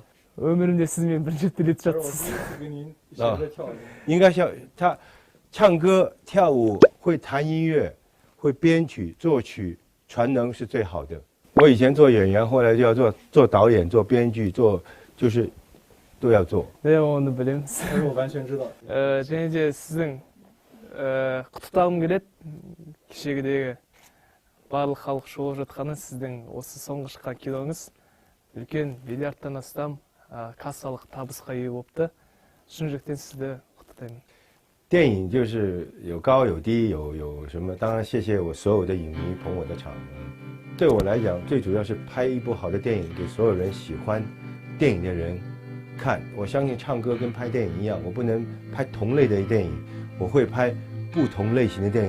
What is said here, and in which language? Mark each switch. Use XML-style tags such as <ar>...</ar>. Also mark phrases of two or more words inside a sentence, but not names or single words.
<kk>өмірімде сізмен бірінші рет жатсыз.</kk> <zh>跟您学着跳舞. 应该像他唱歌、跳舞，会弹音乐，会编曲、作曲，全能是最好的。我以前做演员，后来就要做导演、做编剧、就是都要做。</zh> <ko>네,</ko> <kk>оны білеміз.</kk> <zh>我完全知道.</zh> <kk>және де сіздің құттықтағым келеді. Кешегідегі барлық халық шоу жатқаны сіздің осы соңғы шыққан киноңыз үлкен миллиардтан астам кассалық табысқа ие болыпты. шын жүректен сізді құттықтаймын.</kk> <zh>电影就是有高有低，有什么？当然，谢谢我所有的影迷捧我的场。对我来讲，最主要是拍一部好的电影，给所有人喜欢电影的人看。我相信唱歌跟拍电影一样，我不能拍同类的电影，我会拍不同类型的电影。</zh>